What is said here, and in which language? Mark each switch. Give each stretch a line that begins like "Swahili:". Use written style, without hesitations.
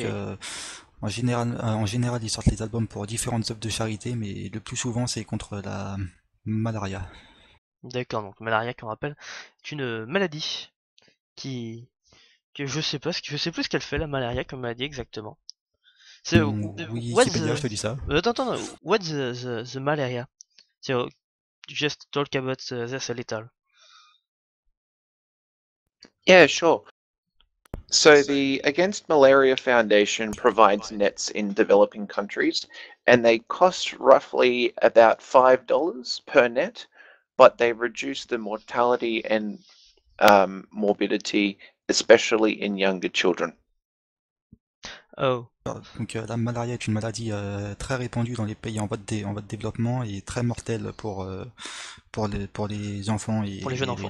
French: Donc, en général, ils sortent les albums pour différentes œuvres de charité, mais le plus souvent, c'est contre la malaria. D'accord, donc malaria, qu'on rappelle, est une maladie que je sais pas je sais plus ce qu'elle fait, la malaria comme maladie exactement. C'est Wikipédia, je te dis ça. attends,
English: what's the malaria? So just talk about this a little. Yeah, sure. So the Against Malaria Foundation provides nets in developing countries, and they cost roughly about $5 per net, but they reduce the mortality and morbidity, especially in younger children. Oh.
French: Donc la malaria est une maladie très répandue dans les pays en voie de développement et très mortelle pour les enfants et Pour les jeunes enfants.